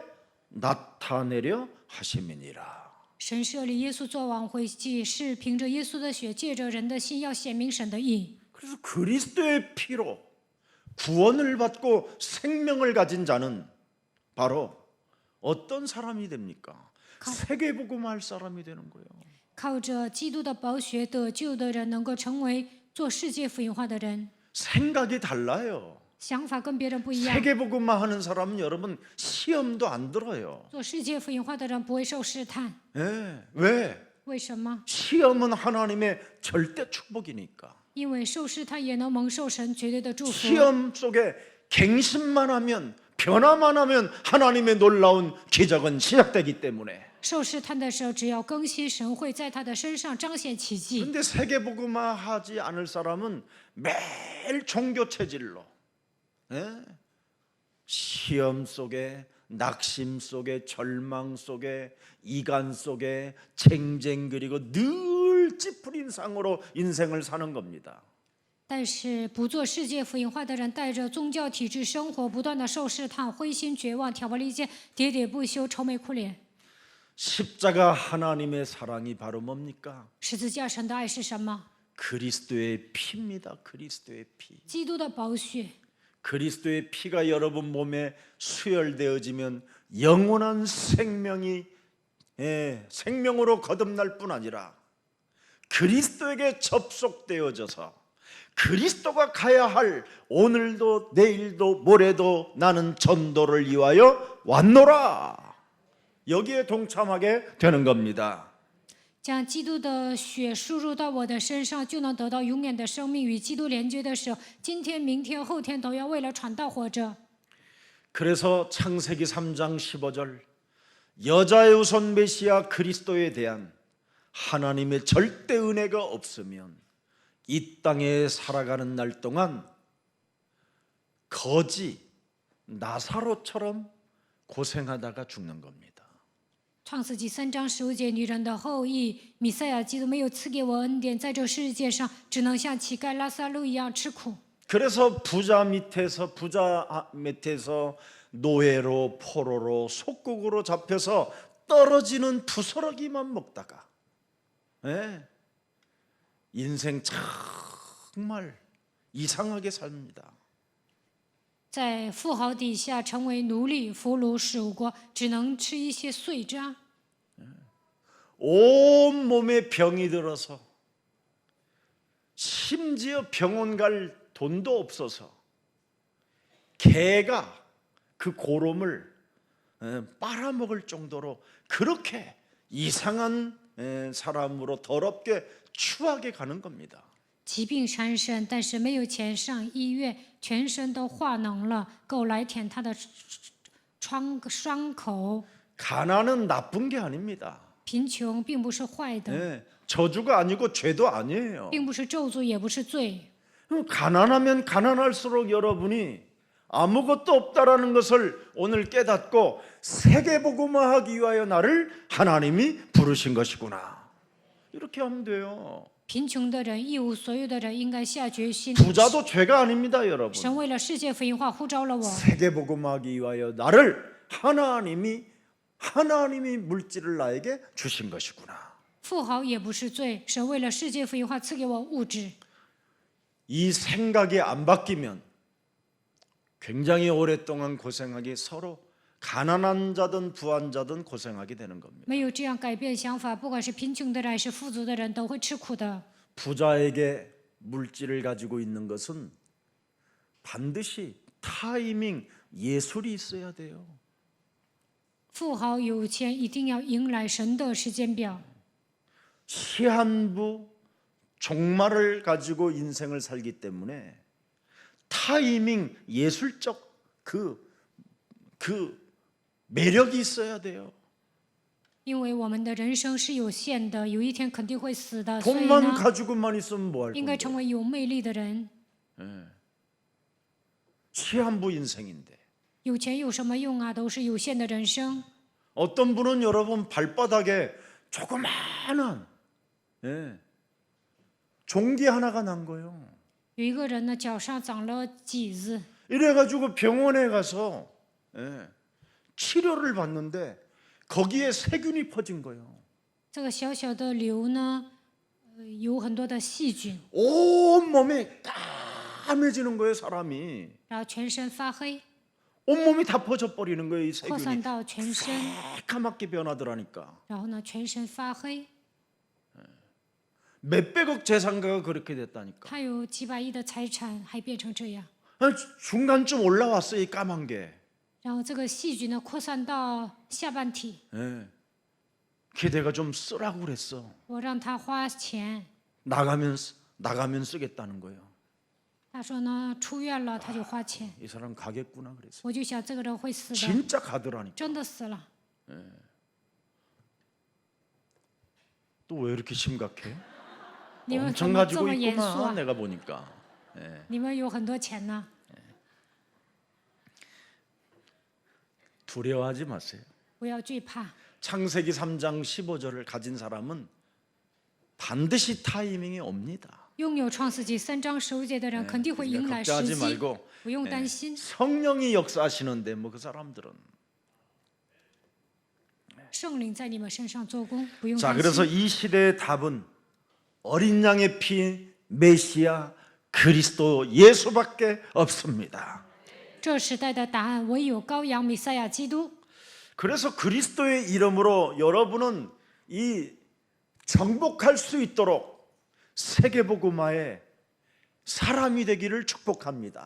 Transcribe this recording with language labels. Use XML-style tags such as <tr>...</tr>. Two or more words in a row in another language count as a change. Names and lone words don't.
<ko>나타내려 하심이니라.</ko> <zh>神设立耶稣做挽回祭，是凭着耶稣的血，借着人的心，要显明神的义。</zh> <ko>그래서 그리스도의 피로 구원을 받고 생명을 가진 자는 바로 어떤 사람이 됩니까? 세계복음할 사람이 되는 거예요.</ko> <zh>靠着基督的宝血得救的人，能够成为做世界福音化的人，</zh> <ko>생각이 달라요.</ko> <zh>想法跟别人不一样。</zh> <ko>세계복음만 하는 사람은 여러분 시험도 안 들어요.</ko> <zh>做世界福音化的人不会受试探，</zh> <ko>왜?</ko> <zh>为什么？</zh> <ko>시험은 하나님의 절대 축복이니까.</ko> <zh>因为受试探也能蒙受神绝对的祝福。</zh> <ko>시험 속에 갱신만 하면 변화만 하면 하나님의 놀라운 기적은 시작되기 때문에.</ko> <zh>受试探的时候，只要更新，神会在他的身上彰显奇迹。</zh> <ko>근데 세계복음화 하지 않을 사람은 매일 종교 체질로 시험 속에 낙심 속에 절망 속에 이간 속에 쟁쟁 그리고 늘 찌푸린 상으로 인생을 사는 겁니다.</ko> <zh>但是不做世界福音化的人，带着宗教体制生活，不断的受试探，灰心绝望，挑拨离间，喋喋不休，愁眉苦脸。</zh> <ko>십자가 하나님의 사랑이 바로 뭡니까?</ko> <zh>十字架神的爱是什么？</zh> <ko>그리스도의 피입니다. 그리스도의 피.</ko> <zh>基督的宝血。</zh> <ko>그리스도의 피가 여러분 몸에 수혈되어지면 영원한 생명이 생명으로 거듭날 뿐 아니라 그리스도에게 접속되어져서 그리스도가 가야 할 오늘도 내일도 모레도 나는 전도를 위하여 왔노라. 여기에 동참하게 되는 겁니다.</ko> <zh>将基督的血输入到我的身上，就能得到永远的生命。与基督连接的时候，今天、明天、后天都要为了传道活着。</zh> <ko>그래서 창세기 3장 15절 여자의 우선 메시아 그리스도에 대한 하나님의 절대 은혜가 없으면 이 땅에 살아가는 날 동안 거지 나사로처럼 고생하다가 죽는 겁니다.</ko> <zh>创世纪3章15节，女人的后裔弥赛亚基督没有赐给我恩典，在这世界上只能像乞丐拉撒路一样吃苦。</zh> <ko>그래서 부자 밑에서 노예로 포로로 속국으로 잡혀서 떨어지는 부스러기만 먹다가 인생 정말 이상하게 삽니다.</ko> <zh>在富豪底下成为奴隶、俘虏、属国，只能吃一些碎渣。</zh> <ko>온 몸에 병이 들어서 심지어 병원 갈 돈도 없어서 개가 그 고름을 빨아먹을 정도로 그렇게 이상한 사람으로 더럽게 추하게 가는 겁니다.</ko> <zh>疾病缠身，但是没有钱上医院，全身都化脓了，狗来舔他的伤口。</zh> <ko>가난은 나쁜 게 아닙니다.</ko> <zh>贫穷并不是坏的，</zh> <ko>저주가 아니고 죄도 아니에요.</ko> <zh>并不是咒诅，也不是罪。</zh> <ko>가난하면 가난할수록 여러분이 아무것도 없다라는 것을 오늘 깨닫고 세계복음화하기 위하여 나를 하나님이 부르신 것이구나. 이렇게 하면 돼요.</ko> <zh>贫穷的人、一无所有的人，应该下决心。</zh> <ko>부자도 죄가 아닙니다, 여러분.</ko> <zh>神为了世界福音化呼召了我，</zh> <ko>세계복음화하기 위하여 나를 하나님이 물질을 나에게 주신 것이구나.</ko> <zh>富豪也不是罪，神为了世界福音化赐给我物质。</zh> <ko>이 생각이 안 바뀌면 굉장히 오랫동안 고생하기 서로 가난한 자든 부한 자든 고생하게 되는 겁니다.</ko> <zh>没有这样改变想法，不管是贫穷的人还是富足的人，都会吃苦的。</zh> <ko>부자에게 물질을 가지고 있는 것은 반드시 타이밍 예술이 있어야 돼요.</ko> <zh>富豪有钱一定要迎来神的时间表。</zh> <ko>시한부 종말을 가지고 인생을 살기 때문에 타이밍 예술적 그 매력이 있어야 돼요.</ko> <zh>因为我们的人生是有限的，有一天肯定会死的，所以</zh> <ko>돈만</ko> <zh>呢，</zh> <ko>가지고만 있으면 뭐 할</ko> <zh>应该</zh> <ko>건데?</ko> <zh>成为有魅力的人。</zh> <ko>시한부 인생인데</ko> <zh>有钱有什么用啊？都是有限的人生。</zh> <ko>어떤 분은 여러분 발바닥에 조그마한 종기 하나가 난 거예요.</ko> <zh>有一个人呢，脚上长了疹子，</zh> <ko>이래가지고 병원에 가서 치료를 받는데 거기에 세균이 퍼진 거예요.</ko> <zh>这个小小的瘤呢，有很多的细菌，</zh> <ko>온 몸이 까매지는 거예요, 사람이.</ko> <zh>然后全身发黑，</zh> <ko>온몸이 다 퍼져 버리는 거예요, 이</ko> <zh>扩散</zh> <ko>세균이.</ko> <zh>到全身，</zh> <ko>새카맣게 변하더라니까.</ko> <zh>然后呢，全身发黑。</zh> <ko>몇백억 재산가가 그렇게 됐다니까.</ko> <zh>他有几百亿的财产，还变成这样。</zh> <ko>중간쯤 올라왔어요, 이 까만 게.</ko> <zh>然后这个细菌呢，扩散到下半体。</zh> <ko>기대가 좀 쓰라고 그랬어.</ko> <zh>我让他花钱，</zh> <ko>나가면 쓰겠다는 거예요.</ko> <zh>他说呢，出院了他就花钱。</zh> <ko>이 사람 가겠구나 그랬어.</ko> <zh>我就想这个人会死的，</zh> <ko>진짜 가더라니까.</ko> <zh>真的死了。</zh> <ko>또 왜 이렇게 심각해?</ko> <zh>你们怎</zh> <ko>엄청</ko> <zh>么这</zh> <ko>가지고</ko> <zh>么严肃</zh> <ko>있구나</ko> <zh>啊？</zh> <ko>내가 보니까.</ko> <zh>你们有很多钱呢，</zh> <ko>두려워하지 마세요.</ko> <zh>不要惧怕。</zh> <ko>창세기 3장 15절을 가진 사람은 반드시 타이밍이 옵니다.</ko> <zh>拥有创世纪3章15节的人，肯定会迎</zh> <ko>그러니까</ko> <zh>来时</zh> <ko>걱정하지</ko> <zh>机，</zh> <ko>말고</ko> <zh>不用担心。</zh> <ko>성령이 역사하시는데 뭐 그 사람들은</ko> <zh>圣灵在你们身上做工，不用</zh> <ko>자</ko> <zh>担</zh> <ko>그래서</ko> <zh>心。</zh> <ko>이 시대의 답은 어린 양의 피 메시아 그리스도 예수밖에 없습니다.</ko> <zh>这时代的答案唯有羔羊弥赛亚基督。</zh> <ko>그래서 그리스도의 이름으로 여러분은 이 정복할 수 있도록 세계복음화의 사람이 되기를 축복합니다.</ko>